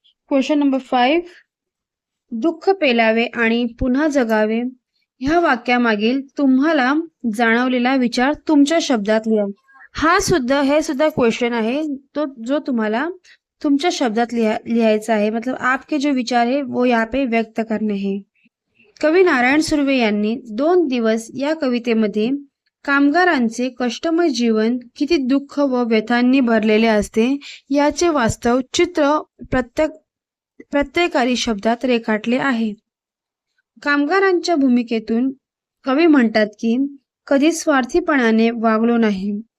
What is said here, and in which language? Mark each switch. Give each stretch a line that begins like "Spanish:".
Marathi: Question number 5. दुःख पेलावे आणि पुन्हा जगावे ह्या वाक्यामागील तुम्हाला जाणवलेला विचार तुमच्या शब्दात लिहा. हे सुद्धा क्वेश्चन आहे तो जो तुम्हाला तुमच्या शब्दात लिहायचा आहे.
Hindi: मतलब आपके जो विचार है वो यहाँ पे व्यक्त करने हैं.
Marathi: कवी नारायण सुर्वे यांनी 2 दिवस या कवितेमध्ये कामगारांचे कष्टमय जीवन किती दुःख व व्यथांनी भरलेले असते याचे वास्तव चित्र प्रत्येकारी शब्दात रेखाटले आहे. कामगारांच्या भूमिकेतून कवी म्हणतात की कधी स्वार्थीपणाने वागलो नाही.